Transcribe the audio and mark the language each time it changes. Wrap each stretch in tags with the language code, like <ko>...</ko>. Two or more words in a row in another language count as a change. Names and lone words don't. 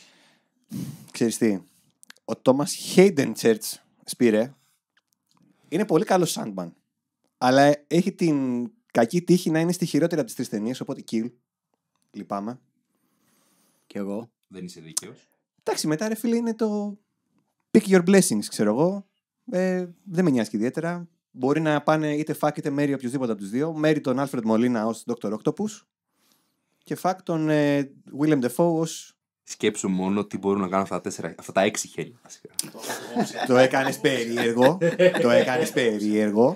<el>Ξέρεις τι, ο Thomas Hayden Church, Σπύρε, είναι πολύ καλός Sandman. Αλλά έχει την κακή τύχη να είναι στη χειρότερη από τις 3 ταινίες, οπότε kill. Λυπάμαι. Κι εγώ. Δεν είσαι δίκαιος. Εντάξει, μετά ρε φίλε είναι το</el> <en>pick your blessings,</en> <el>ξέρω εγώ. Δεν με νοιάζει και ιδιαίτερα. Μπορεί να πάνε είτε fuck είτε Mary οποιοδήποτε από τους δύο. Mary τον Alfred Molina ως Dr. Octopus και fuck τον Willem Dafoe ως... Σκέψου μόνο τι μπορούν να κάνουν αυτά τα 6 χέρια. Το έκανες περίεργο. Το έκανες περίεργο.</el>